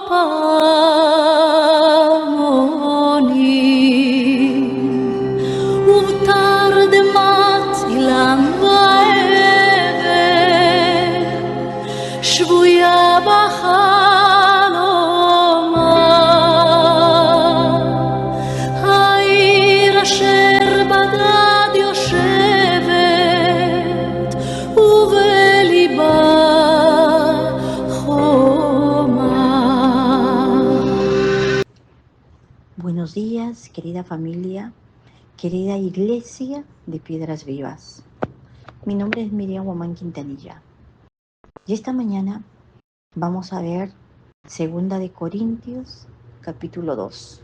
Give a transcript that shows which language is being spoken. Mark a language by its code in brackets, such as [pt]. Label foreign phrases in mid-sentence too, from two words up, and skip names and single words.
[he] פעמונים ובתרדמת אילן ועבר שבויה בחלומה העיר אשר בדד יושבת ובליבה חומה. [es] Buenos días, querida familia, querida iglesia de Piedras Vivas. Mi nombre es Miriam Guamán Quintanilla. Y esta mañana vamos a ver 2 de Corintios, capítulo 2.